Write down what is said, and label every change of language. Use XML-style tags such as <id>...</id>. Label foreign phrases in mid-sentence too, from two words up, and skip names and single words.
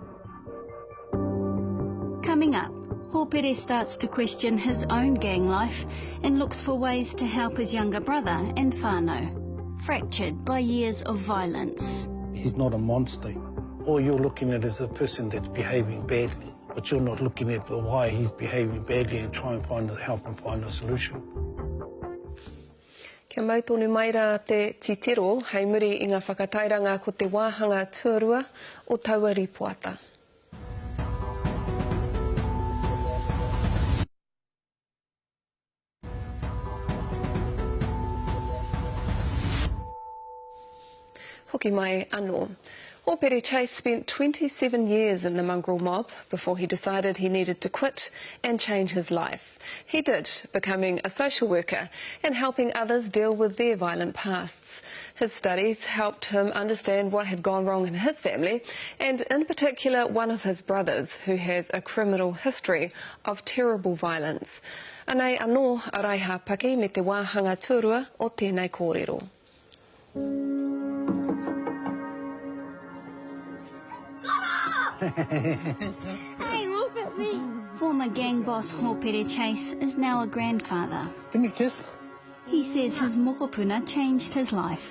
<en>Coming up, Hopere starts to question his own gang life and looks for ways to help his younger brother and whānau, fractured by years of violence. He's not a monster. All you're looking at is a person that's behaving badly, but you're not looking at why he's behaving badly and try and help him find a solution.</en> <mi>Kia mau tonu mai rā te titiro, hei muri I ngā whakatairanga ko te wāhanga tuarua o taua ripoata. Hoki mai anō.</mi> <en>Hopere Chase spent 27 years in the Mongrel Mob before he decided he needed to quit and change his life. He did, becoming a social worker and helping others deal with their violent pasts. His studies helped him understand what had gone wrong in his family, and in particular one of his brothers who has a criminal history of terrible violence.</en> <mi>Anei anō a raiha paki me te wāhanga tuarua o tēnei kōrero.</mi> <en>Hey, look at me! Former gang boss Hopere Chase is now a grandfather. Give me a kiss. He says his mokopuna changed his life.</en>